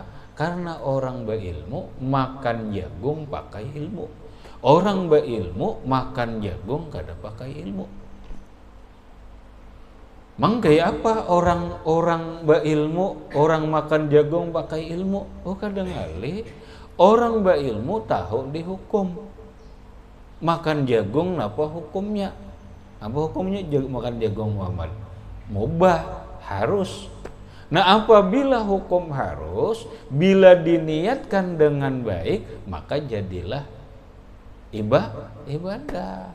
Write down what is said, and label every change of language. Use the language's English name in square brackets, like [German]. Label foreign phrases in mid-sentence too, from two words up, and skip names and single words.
[Banjar] Karena orang berilmu makan jagung pakai ilmu, orang berilmu makan jagung kada pakai ilmu. Mang kayak apa orang berilmu orang makan jagung pakai ilmu? Oh kadang kali orang berilmu tahu dihukum. Makan jagung apa hukumnya? Apa hukumnya makan jagung Muhammad? Mubah, harus. Nah apabila hukum harus, bila diniatkan dengan baik, maka jadilah ibadah.